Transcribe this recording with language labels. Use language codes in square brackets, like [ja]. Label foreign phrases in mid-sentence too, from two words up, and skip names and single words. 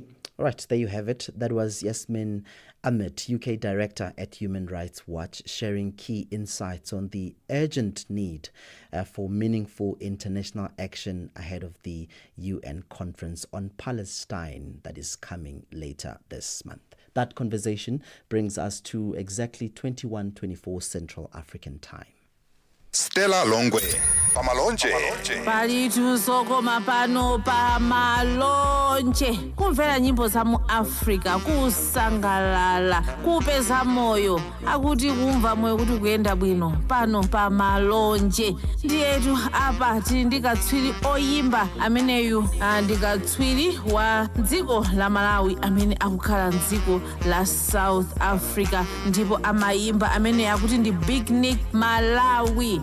[en] All right, there you have it. That was Yasmin Ahmed, UK Director at Human Rights Watch, sharing key insights on the urgent need for meaningful international action ahead of the UN conference on Palestine that is coming later this month. That conversation brings us to exactly 21:24 Central African Time. [ny] Stella Longwe pamalonje. Palitusokoma pano pamalonje kumvera nyimbo za mu Africa kusangalala kupeza moyo akuti kumva moyo kuti kuyenda bwino pano pamalonje ndiyetu apa tili ndikatswiri oyimba ameneyu ndikatswiri wa dziko la Malawi amene akukhala mdziko la South Africa ndipo amayimba amene akuti ndi Big Nick Malawi.